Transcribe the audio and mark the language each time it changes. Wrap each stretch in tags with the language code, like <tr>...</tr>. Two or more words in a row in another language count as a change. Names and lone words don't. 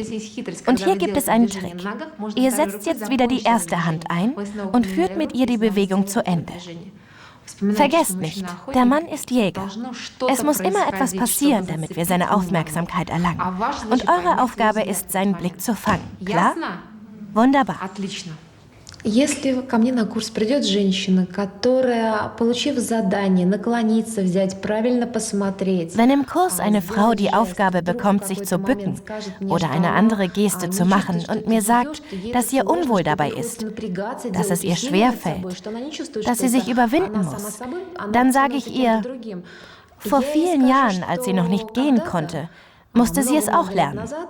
<de>Und hier gibt es einen Trick. Ihr setzt jetzt wieder die erste Hand ein und führt mit ihr die Bewegung zu Ende. Vergesst nicht, der Mann ist Jäger. Es muss immer etwas passieren, damit wir seine Aufmerksamkeit erlangen. Und eure Aufgabe ist, seinen Blick zu fangen. Klar? Wunderbar.</de> <ru>Если ко мне на курс придет женщина, которая, получив задание, наклониться, взять, правильно посмотреть.</ru> <de>Wenn im Kurs eine Frau die Aufgabe bekommt, sich zu bücken oder eine andere Geste zu machen und mir sagt, dass ihr unwohl dabei ist, dass es ihr schwerfällt, dass sie sich überwinden muss, dann sage ich ihr, vor vielen Jahren, als sie noch nicht gehen konnte, musste sie es auch lernen.</de>